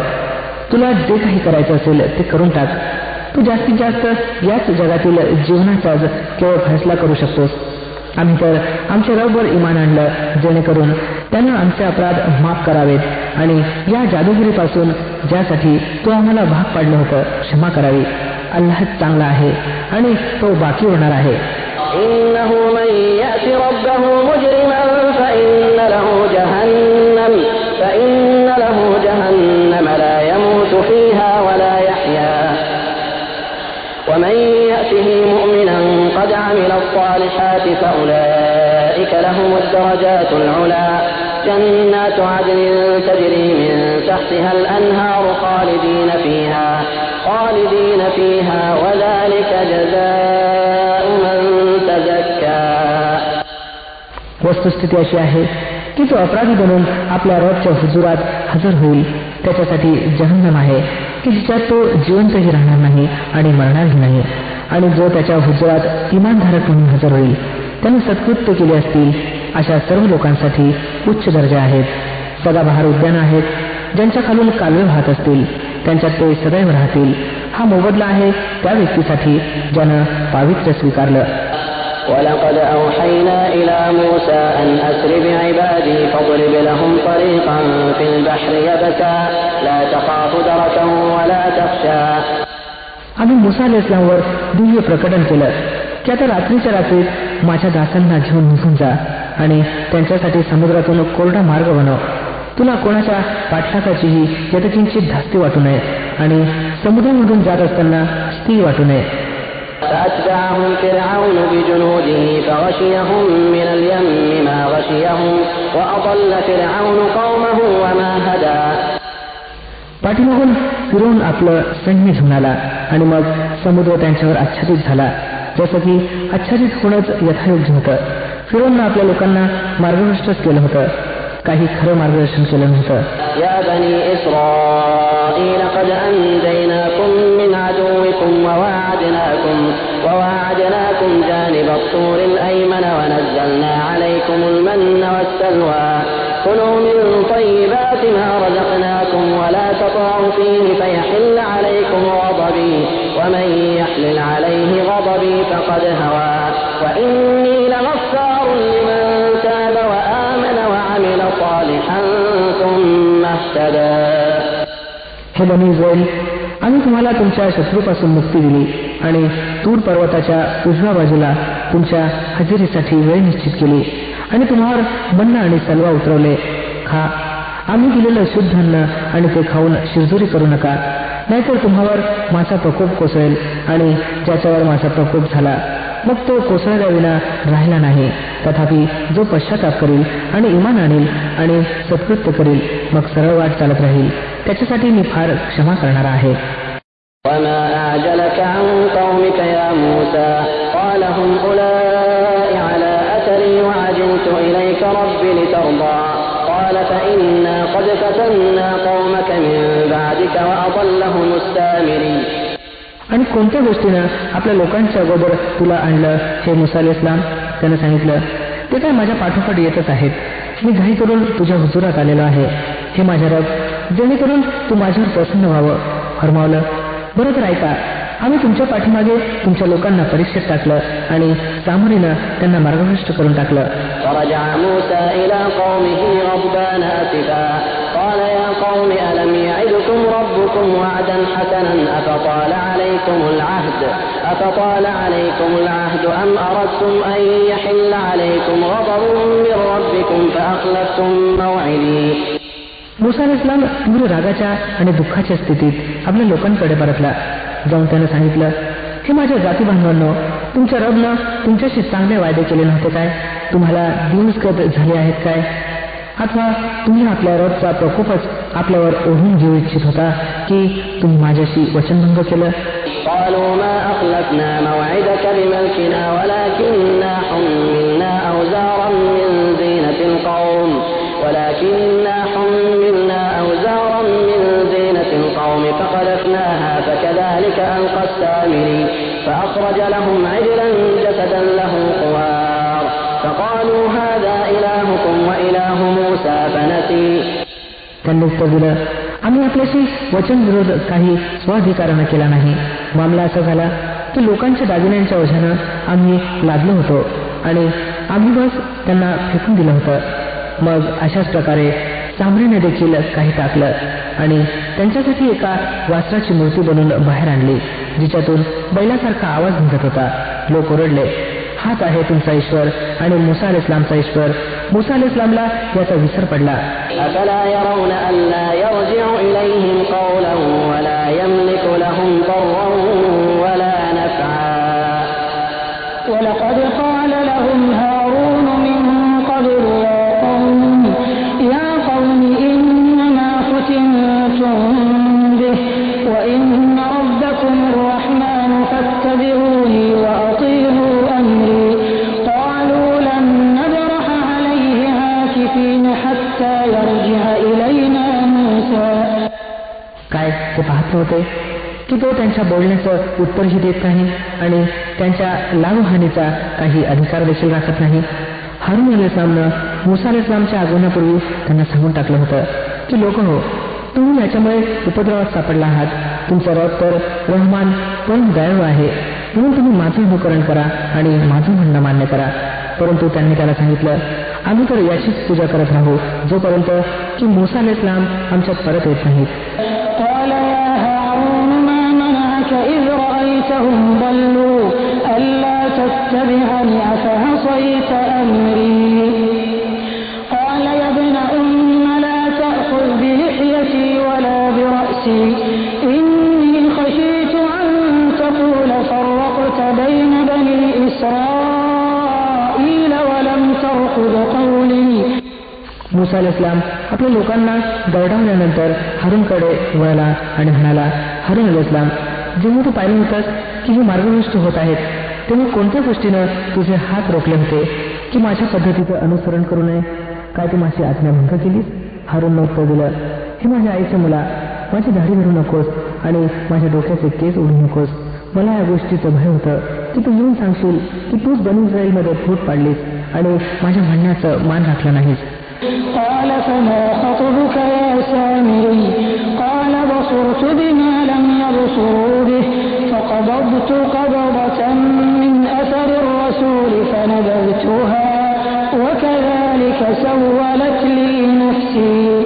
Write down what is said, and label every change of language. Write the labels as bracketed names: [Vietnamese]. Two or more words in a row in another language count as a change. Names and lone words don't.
[Marathi] तुला जे काही करायचं असेल ते करून टाक. तू जास्तीत जास्त याच जगातील जीवनाचाच केवळ फैसला करू शकतोस. आम्ही तर आमच्या रबवर इमान आणलं जेणेकरून त्यानं आमचे अपराध माफ करावेत आणि या जादूगिरीपासून ज्यासाठी तू आम्हाला भाग पाडलं होतं क्षमा करावी. अल्लाह चांगला आहे आणि तो बाकी होणार आहे. [Arabic] إنه من يأت ربه مجرما فإن له جهنم لا يموت فيها ولا يحيا ومن يأته مؤمنا قد عمل الصالحات فأولئك لهم الدرجات العلى جنات عدن تجري من تحتها الأنهار خالدين فيها وذلك جزاء من تزكى. [Marathi] वस्तुस्थिती अशी आहे की तो अपराधी बनून आपल्या रबच्या हुजुरात हजर होईल. त्याच्यासाठी जहन्नम आहे की जिच्यात तो जिवंतही राहणार नाही आणि मरणारही नाही. आणि जो त्याच्या हुजुरात इमानधारक म्हणून हजर होईल त्याने सत्कृत्य केले असतील अशा सर्व लोकांसाठी उच्च दर्जा आहेत. सदाबहार उद्यान आहेत ज्यांच्या खालून कालवे वाहत असतील, त्यांच्यात ते सदैव राहतील. हा मोबदला आहे त्या व्यक्तीसाठी ज्यानं पावित्र्य स्वीकारलं. [Arabic] ولقد أوحينا إلى موسى أن أسر بعبادي فاضرب لهم طريقا في البحر يبسا لا تخاف دركا ولا تخشى. [Marathi] आम्ही मूसा अलैहिस्सलामवर दिव्य प्रकटन केलं की आता रात्रीच्या रात्रीत माझ्या दासांना घेऊन निघून जा आणि त्यांच्यासाठी समुद्रातून कोरडा मार्ग बनव. तुला कोणाच्या पाठलागाचीही यथकिंचित धास्ती वाटू नये आणि समुद्रामधून जात असताना स्थिर वाटू नये. [Arabic] فأتبعهم فرعون بجنوده فغشيهم من اليم ما غشيهم وأضل فرعون قومه وما هدى. [Marathi] पाठीमागून फिरवून आपलं सैन्य घेऊन आला आणि मग समुद्र त्यांच्यावर आच्छादित झाला जसं की आच्छादित होणंच यथायोग्य होतं. फिरवून आपल्या लोकांना मार्गभ्रष्टच केलं होतं, काही खरं मार्गदर्शन केलं नव्हतं. [Arabic] يا بني إسرائيل قد أنجيناكم من عدوكم وواعدناكم جانب الطور الأيمن ونزلنا عليكم المن والسلوى كلوا من طيبات ما رزقناكم ولا تطغوا فيه فيحل عليكم غضبي ومن يحلل عليه غضبي فقد هوى وإني لغفار لمن تاب وآمن وعمل صالحا ثم اهتدى. [Marathi] हे बनी इस्राईल, आम्ही तुम्हाला तुमच्या शत्रूपासून मुक्ती दिली आणि तूर पर्वताच्या उजव्या बाजूला तुमच्या हजेरीसाठी वेळ निश्चित केली आणि तुम्हावर मन्न आणि सलवा उतरवले. खा, आम्ही दिलेलं शुद्ध अन्न आणि ते खाऊन शिरजोरी करू नका, नाहीतर तुम्हावर माझा प्रकोप कोसळेल आणि ज्याच्यावर माझा प्रकोप झाला मग तो कोसळल्याविना राहिला नाही. तथापि जो पश्चाताप करील आणि इमान आणेल आणि सत्कृत्य करील मग सरळ वाट चालत राहील त्याच्यासाठी मी फार क्षमा करणार आहे. [Arabic] وما أعجلك عن قومك يا موسى قال هم أولئك على أثري وعجلت إليك رب لترضى قال فإنا قد فتنا قومك من بعدك وأضلهم السامري. [Marathi] आणि कोणत्या गोष्टीनं आपल्या लोकांच्या अगोदर तुला आणलं हे मुसा अलैहिस्सलाम? त्यानं सांगितलं ते काय माझ्या पाठोपाठ येतच आहेत. मी घाई करून तुझ्या हुजुरात आलेलो आहे हे माझ्या रब, जेणेकरून तू माझ्यावर प्रसन्न व्हावं. फरमावलं बरं तर ऐका, आम्ही तुमच्या पाठीमागे तुमच्या लोकांना परीक्षेत टाकलं आणि सामरीनं त्यांना मार्गभ्रष्ट करून टाकलं. [Arabic] فرجع موسى إلى قومه غضبان آسفا قال يا قوم ألم يعدكم ربكم وعدا حسنا أفطال عليكم العهد أم أردتم أن يحل عليكم غضب من ربكم فأخلفتم موعدي. [Marathi] मुसा अलैहिस्सलाम तीव्र रागाच्या आणि दुःखाच्या स्थितीत आपल्या लोकांकडे परतला. जाऊन त्यानं सांगितलं हे माझ्या जाती बांधवांनो, तुमच्या रबनं तुमच्याशी चांगले वायदे केले नव्हते काय? तुम्हाला दिवस झाले आहेत काय? अथवा तुम्ही आपल्या रबचा प्रकोपच आपल्यावर ओढून घेऊ इच्छित होता की तुम्ही माझ्याशी वचनभंग केलं? [Arabic] قالوا ما أخلفنا موعدك بملكنا ولكننا حملنا أوزارا من زينة القوم فقذفناها فكذلك ألقى السامري فأخرج لهم عجلا جسدا له خوار فقالوا هذا إلهكم وإله موسى فنسي. [Marathi] त्यांनी उत्तर दिलं आम्ही आपल्याशी वचन विरोध काही स्वाधिकारानं केला नाही. मामला असा झाला की लोकांच्या दागिन्यांच्या ओझ्यानं आम्ही लादलो होतो आणि आम्ही बस त्यांना फेकून दिलं होतं. मग अशाच प्रकारे सामरीने देखील काही टाकलं आणि त्यांच्यासाठी एका वासराची मूर्ती बनवून बाहेर आणली जिच्यातून बैलासारखा आवाज निघत होता. लोक ओरडले हाच आहे तुमचा ईश्वर आणि मुसा अलैहिस्सलामचा ईश्वर. मुसा अलैहिस्सलामला याचा विसर पडला. [Arabic] أفلا يرون ألا يرجع إليهم قولا ولا يملك لهم ضرا ولا نفعا. ولقد قال لهم هارون من قبل يا قوم إنما فتنتم به وإن ربكم الرحمن فاتبعوني وأطيعوا أمري. قالوا لن نبرح عليه عاكفين حتى يرجع إلينا موسى. [Marathi] काय ते पाहत होते की तो त्यांच्या बोलण्याचं उत्तरही देत नाही आणि त्यांच्या लावहानीचा काही अधिकार देखील राखत नाही. हारून अलैहिस्सलामनं मुसा अलैहिस्सलामच्या आगमनापूर्वी त्यांना सांगून टाकलं होतं की लोक हो, तुम्ही याच्यामुळे उपद्रवात सापडला आहात. तुमचा रब तर रहमान पण दयाळू आहे, म्हणून तुम्ही माझं अनुकरण करा आणि माझं म्हणणं मान्य करा. परंतु त्यांनी त्याला सांगितलं आम्ही तर याचीच पूजा करत राहू जोपर्यंत की मुसा अलैहिस्सलाम आमच्यात परत येत नाहीत. [Arabic] قال يا هارون ما منعك إذ رأيتهم ضلوا ألا تتبعني أفعصيت أمري. قال يا ابن أم لا تأخذ بلحيتي ولا برأسي إني خشيت أن تقول فرقت بين بني إسرائيل ولم ترقب قولي. [Marathi] मुसा अलैहिस्सलाम आपल्या लोकांना दरडावल्यानंतर हारूनकडे वळला आणि म्हणाला हारून अलैहिस्सलाम, जेव्हा तू पाहिलं होतास की हे मार्गभ्रष्ट होत आहेत तेव्हा कोणत्या गोष्टीनं तुझे हात रोखले होते की माझ्या पद्धतीचं अनुसरण करू नये? काय तू माझी आज्ञाभंग केलीस? हारूननं उत्तर दिलं हे माझ्या आईच्या मुला, माझी दाढी धरू नकोस आणि माझ्या डोक्याचे केस ओढू नकोस. मला या गोष्टीचं भय होतं की तू येऊन सांगशील की तूच बनी इस्राईलमध्ये फूट पाडलीस आणि माझ्या म्हणण्याचं मान राखलं नाहीस. [Arabic] قال فما خطبك يا سامري قال بصرت بما لم يبصروا به فقبضت قبضة من أثر الرسول فنبذتها وكذلك سولت لي نفسي.